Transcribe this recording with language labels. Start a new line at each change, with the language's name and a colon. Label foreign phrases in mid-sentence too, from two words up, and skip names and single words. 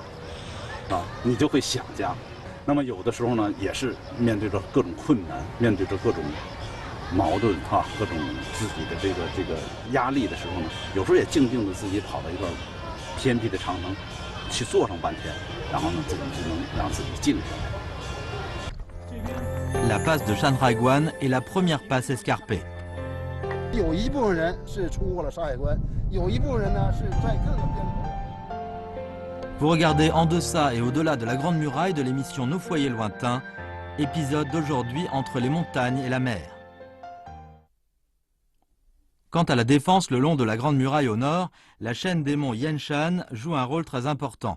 Chinese: 你就会想家，那么有的时候呢，也是面对着各种困难，面对着各种矛盾各种自己的这个压力的时候呢，有时候也静静的自己跑到一个偏僻的长城去坐上半天，然后呢，自己就能让自己静下来。
French: La passe de Chandraguan est la première passe escarpée.
Chinese: 有一部分人是出过了山海关，有一部分人呢是在各个边头。
French: Vous regardez en deçà et au-delà de la Grande Muraille de l'émission Nos foyers lointains, épisode d'aujourd'hui entre les montagnes et la mer. Quant à la défense le long de la Grande Muraille au nord, la chaîne des monts Yanshan joue un rôle très important.